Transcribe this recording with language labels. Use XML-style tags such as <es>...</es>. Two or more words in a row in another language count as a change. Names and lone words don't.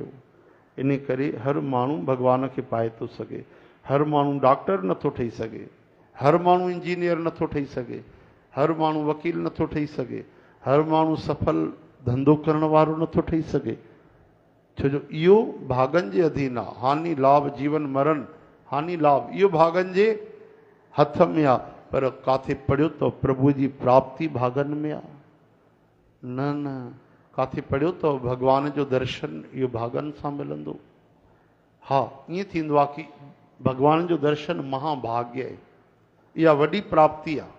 <sd>इन करे हर माण्हू भॻवान खे पाए थो सघे। हर माण्हू डॉक्टर नथो ठही सघे, हर माण्हू इंजीनियर नथो ठही सघे, हर माण्हू वकील नथो ठही सघे, हर माण्हू सफल धंधो करण वारो नथो ठही सघे। छो जो इहो भागनि जे अधीन आहे। हानि लाभ, जीवन मरण, हानि लाभ, इहो भागनि जे हथ में आहे। पर काथे पढ़ियो तो प्रभु जी प्राप्ति भागनि में आहे? न न, काथे पढ़ियो तो भगवान जो दर्शन इहो भागनि सां मिलंदो? हा, ईअं थींदो आहे कि भगवान जो दर्शन महाभाग्य आहे, इहा वॾी प्राप्ति आहे।</sd>